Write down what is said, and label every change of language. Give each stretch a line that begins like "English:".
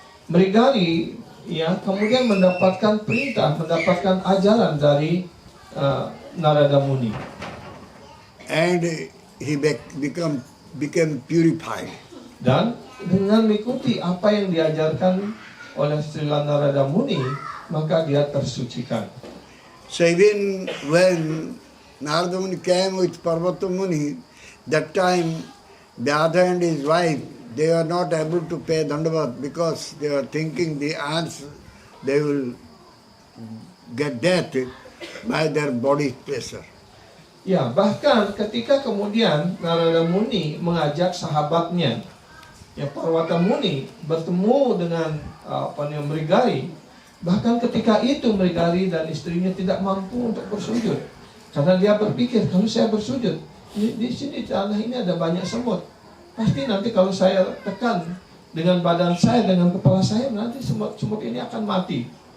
Indonesian: Mrigari ya kemudian mendapatkan perintah, mendapatkan ajaran dari Narada Muni.
English: And he became purified.
Indonesian: Dan dengan mengikuti apa yang diajarkan oleh Srila Narada Muni, maka dia tersucikan.
English: So even when Narada Muni came with Parvata Muni, that time Vyadha and his wife, they were not able to pay Dandavat because they were thinking the ants, they will get death by their body pressure.
Indonesian: Ya, bahkan ketika kemudian Narada Muni mengajak sahabatnya, ya Parvata Muni bertemu dengan Mrigari, bahkan ketika itu Mrigari dan istrinya tidak mampu untuk bersujud, karena dia berpikir kalau saya bersujud di sini tanah ini ada banyak semut, pasti nanti kalau saya tekan dengan badan saya, dengan kepala saya, nanti semut ini akan mati.